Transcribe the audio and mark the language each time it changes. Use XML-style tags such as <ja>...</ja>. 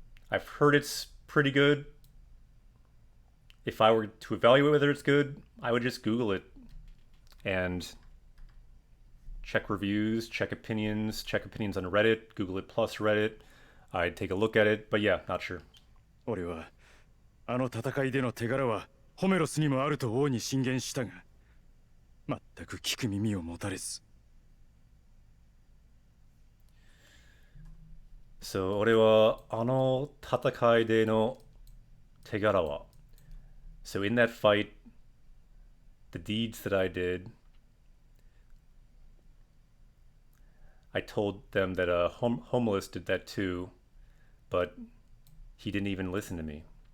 <en>I've heard it's pretty good. If I were to evaluate whether it's good, I would just Google it and check reviews, check opinions on Reddit, Google it plus Reddit. I'd take a look at it, but yeah, not sure.</en> <ja>俺はあの戦いでの手柄はホメロスにもあると王に進言したが、全く聞く耳を持たれず。</ja> <en>So, 俺はあの戦いでの手柄は So in that fight, the deeds that I did, I told them that Homeless did that too, but he didn't even listen to me.</en>